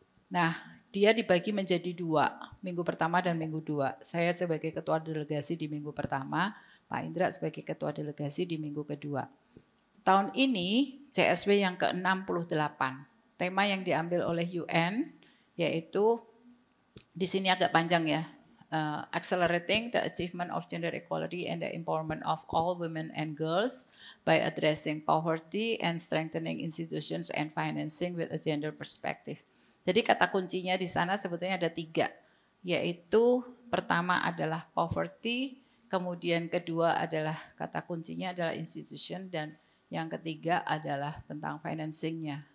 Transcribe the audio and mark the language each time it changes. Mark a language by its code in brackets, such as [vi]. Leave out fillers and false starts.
[id] Nah, dia dibagi menjadi 2, minggu pertama dan minggu 2. Saya sebagai ketua delegasi di minggu pertama, Pak Indra sebagai ketua delegasi di minggu kedua. Tahun ini CSW yang ke-68. Tema yang diambil oleh UN yaitu di sini agak panjang ya. [en] Accelerating the achievement of gender equality and the empowerment of all women and girls by addressing poverty and strengthening institutions and financing with a gender perspective. [id] Jadi kata kuncinya di sana sebetulnya ada 3, yaitu pertama adalah poverty, kemudian kedua adalah kata kuncinya adalah institution, dan yang ketiga adalah tentang financingnya.